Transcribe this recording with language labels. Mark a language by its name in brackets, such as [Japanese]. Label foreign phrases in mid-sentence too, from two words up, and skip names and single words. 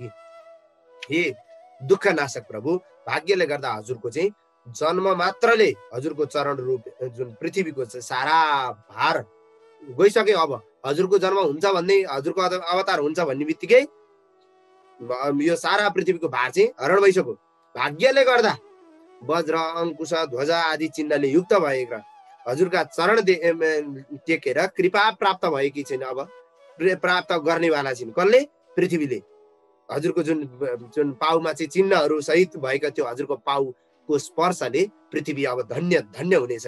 [Nepali] हे दुःखनाशक प्रभु, भाग्यले गर्दा हजुरको चाहिँ जन्म मात्रले हजुरको चरण रूप जुन पृथ्वीको सारा भार गइसक्यो। अब हजुरको जन्म हुन्छ भन्ने, हजुरको अवतार हुन्छ भन्ने बित्तिकै यो सारा पृथ्वीको भार चाहिँ हरण भइसक्यो। भाग्यले गर्दा वज्र, अंकुश, ध्वजा आदि चिन्हले युक्त भएका हजुरका चरण टेकेर कृपा प्राप्त भएकी छैन। अब प्राप्त गर्नेवाला छिन् कसले? पृथ्वीले। हजुरको जुन पाउमा चाहिँ चिन्हहरू सहित भएका त्यो हजुरको पाउको स्पर्शले पृथ्वी अब धन्य धन्य हुनेछन्।